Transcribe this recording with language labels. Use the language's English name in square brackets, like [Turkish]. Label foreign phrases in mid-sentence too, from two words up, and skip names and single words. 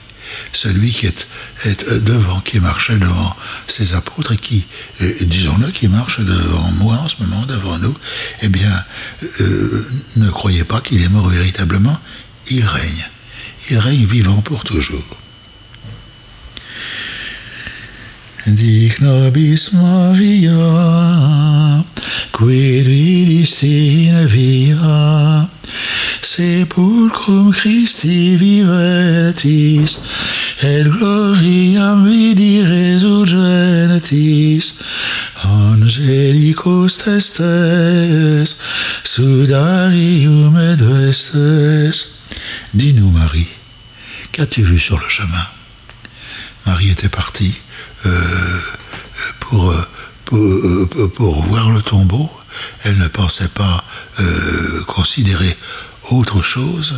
[French] Celui qui est devant, qui marchait devant ses apôtres et qui, disons-le, qui marche devant moi en ce moment, devant nous, eh bien, ne croyez pas qu'il est mort véritablement, il règne. Il règne vivant pour toujours. [Latin] Dic nobis Maria, quid vidis in via, sepulcrum Christi vivetis, et gloriam vidi resurgenetis, angelicus testes, sudarium et vestes. [French] Dis-nous, Marie, qu'as-tu vu sur le chemin? Marie était partie pour voir le tombeau. Elle ne pensait pas considérer autre chose.